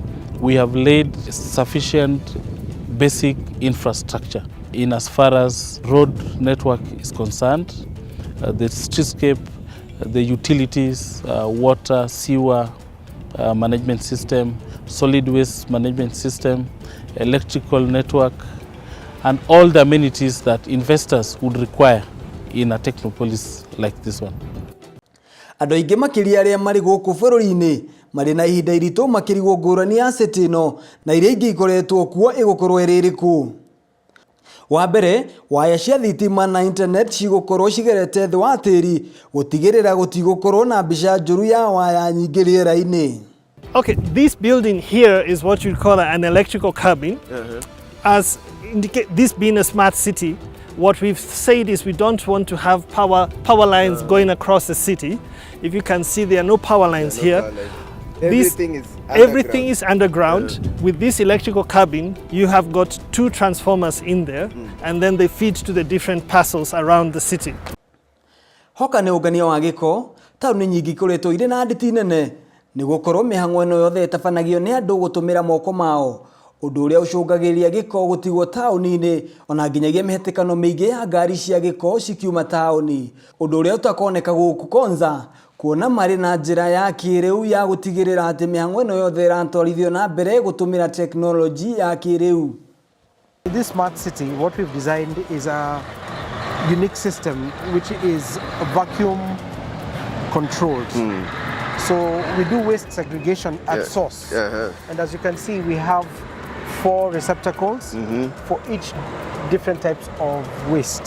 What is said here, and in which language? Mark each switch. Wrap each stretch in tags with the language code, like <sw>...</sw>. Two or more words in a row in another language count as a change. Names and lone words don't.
<en>we have laid sufficient basic infrastructure in as far as road network is concerned, the streetscape, the utilities, water, sewer management system, solid waste management system, electrical network, and all the amenities that investors would require in a technopolis like this one.</en> <ki>Andũ aingĩ makĩria arĩa marĩ gũkũ bũrũri-inĩ marĩ na ihinda iritũ makĩrigwo ngũrani ya city ĩno na iria ingĩ ikoretwo kuo ĩgũkorwo ĩrĩ ĩrĩkũ. Wa mbere, waya cia thitima na internet cigũkorwo cigerete thĩ wa tĩri gũtigĩrĩra gũtigũkorwo na mbica njũru ya waya nyingĩ rĩera-inĩ.</ki> <en>Okay, this building here is what you'd call an electrical cabin. As indicate, this being a smart city, what we've said is we don't want to have power lines going across the city. If you can see, there are no power lines here. Everything is underground. With this electrical cabin, you have got 2 transformers in there, and then they feed to the different parcels around the city.</en> <ki>Hoka nĩ ũngania wa gĩko, taũni nyingĩ ikoretwo irĩ na nditi nene nĩ gũkorwo mĩhang'o ĩno yothe ĩtabanagio nĩ andũ gũtũmĩra moko mao, ũndũ ũrĩa ũcũngagĩrĩria gĩko gũtigwo taũni-inĩ ona nginyagia mĩhatĩkano mĩingĩ ya ngari cia gĩko cikiuma taũni, ũndũ ũrĩa ũtakoneka gũkũ Konza, kuona marĩ na njĩra ya kĩrĩu ya gũtigĩrĩra atĩ mĩhang'o ĩno yothe ĩratwarithio na mbere gũtũmĩra teknoloji ya kĩrĩu.</ki> <en>In this smart city, what we've designed is a unique system which is vacuum controlled. So we do waste segregation at source. And as you can see, we have 4 receptacles for each different types of waste.</en>